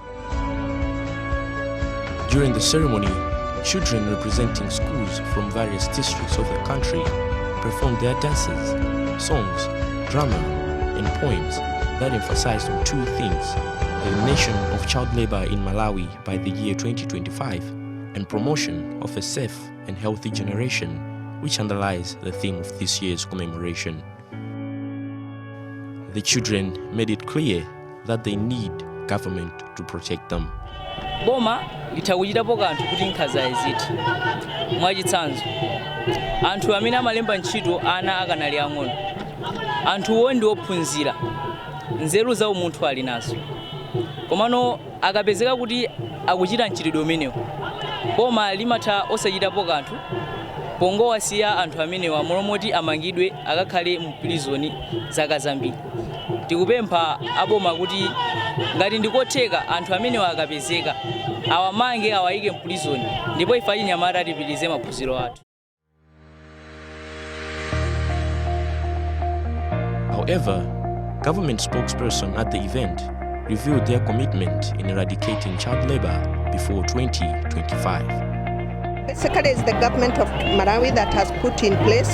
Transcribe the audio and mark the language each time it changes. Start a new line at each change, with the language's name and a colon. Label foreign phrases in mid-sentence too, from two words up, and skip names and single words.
English: During the ceremony, children representing schools from various districts of the country performed their dances, songs, drama, and poems that emphasized on two things: elimination of child labor in Malawi by the year 2025 and promotion of a safe and healthy generation, which underlies the theme of this year's commemoration. The children made it clear that they need government to protect them.
Nyanja: Boma itawujirapo kantu kuti nkhaza iziti mwachitsanzo anthu amene amalemba ntchito ana akanali ang'ono, anthuwo ndi ophunzira, nzeru zawo munthu ali nazo, komano akapezeka kuti akuchita mchitidwe umenewo, boma limatha osachitapo kanthu pongowasiya anthu amenewa molomoti amangidwe akakhale mu prison zaka zambiri. Tikupempha aboma kuti ngati ndikotheka anthu amenewa akapezeka awamange awayike mu prison ndipo ife achinyamata tipitirize maphunziro athu.
English: However, government spokesperson at the event revealed their commitment in eradicating child labor before 2025. Basically, it's the government of Malawi that has put in place.